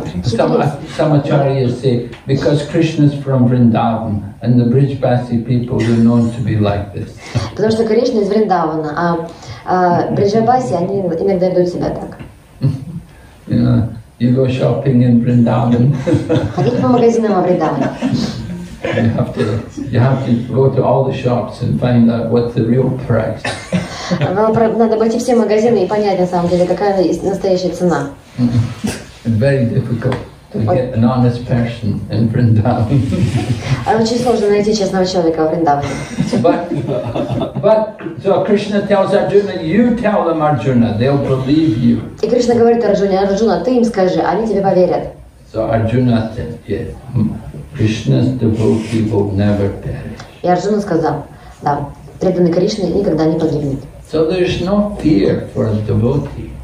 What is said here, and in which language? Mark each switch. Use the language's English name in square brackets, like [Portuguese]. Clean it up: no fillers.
[English] Some acharyas say, because Krishna is from Vrindavan and the Brijbasi people are known to be like this. [Russian] Потому что Кришна из Вриндавана, а Бриджабаси, они иногда ведут себя так. [English] You go shopping in Vrindavan. [Russian] Ходите по магазинам во Вриндаване. [English] You have to go to all the shops and find out what's the real price. [Russian] Надо обойти все магазины и понять на самом деле, какая настоящая цена. [English] Very difficult. to get an honest person in Vrindavan. [Russian] Очень сложно найти честного человека во Вриндаване. [English] But so Krishna tells Arjuna, you tell them, Arjuna, they'll believe you. [Russian] И Кришна говорит Арджуне: Арджуна, ты им скажи, они тебе поверят. [English] So Arjuna said, yes, Krishna's devotee will never perish. [Russian] И Арджуна сказал: да, преданный Кришне никогда не погибнет. [English] So there's no fear for a devotee.